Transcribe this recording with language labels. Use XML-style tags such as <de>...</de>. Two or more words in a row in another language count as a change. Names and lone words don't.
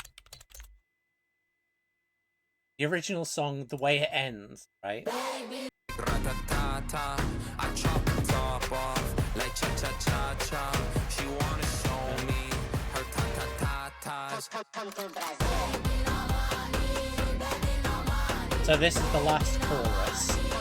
<en>the original song, the way it ends, right? I chop the top off like cha-cha-cha-cha. She wanna show me her ta-ta-ta-tas. So this is the last chorus.</en>